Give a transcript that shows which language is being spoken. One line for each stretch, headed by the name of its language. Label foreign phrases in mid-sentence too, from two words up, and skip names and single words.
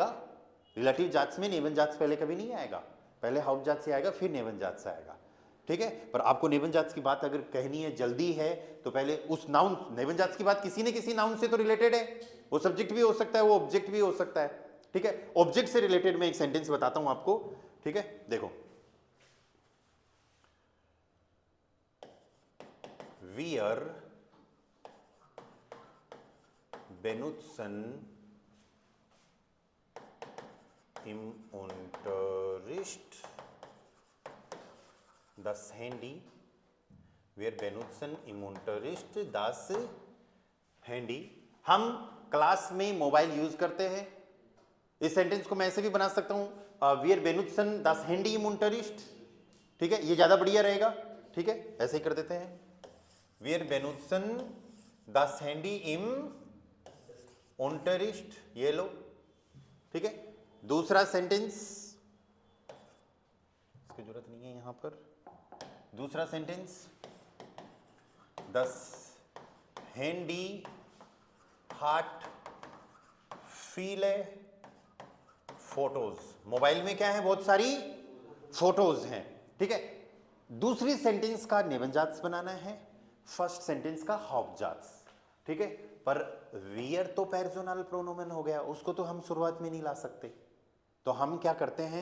Hindi: रिलेटिव जात्स में नेबन जात्स पहले कभी नहीं आएगा, पहले हाउस जात से आएगा, फिर नेबन जात से आएगा, ठीक है। पर आपको नेबन जात्स की बात अगर कहनी है, जल्दी है, तो पहले उस नाउन, नेबन जात्स की बात किसी न किसी नाउन से तो रिलेटेड है। वो सब्जेक्ट भी हो सकता है, वो ऑब्जेक्ट भी हो सकता है, ठीक है। ऑब्जेक्ट से रिलेटेड मैं एक सेंटेंस बताता हूं आपको, ठीक है। देखो,
German: wir benutzen im Unterricht das Handy. Wir benutzen im Unterricht das Handy.
Hindi: हम क्लास में मोबाइल यूज करते हैं। इस सेंटेंस को मैं ऐसे भी बना सकता हूं,
German: wir benutzen das Handy im Unterricht,
Hindi: ठीक है, ये ज्यादा बढ़िया रहेगा, ठीक है। ऐसे ही कर देते हैं,
German: wir benutzen das Handy im Unterricht,
Hindi: ये लो, ठीक है। दूसरा सेंटेंस, इसकी जरूरत नहीं है यहां पर। दूसरा सेंटेंस,
German: das Handy hat viele Fotos।
Hindi: मोबाइल में क्या है? बहुत सारी फोटोज हैं, ठीक है। दूसरी सेंटेंस का नेबनजात्स बनाना है, फर्स्ट सेंटेंस का हाउसजात्स, ठीक है। पर वियर तो पर्सनल प्रोनोमेन हो गया, उसको तो हम शुरुआत में नहीं ला सकते, तो हम क्या करते हैं?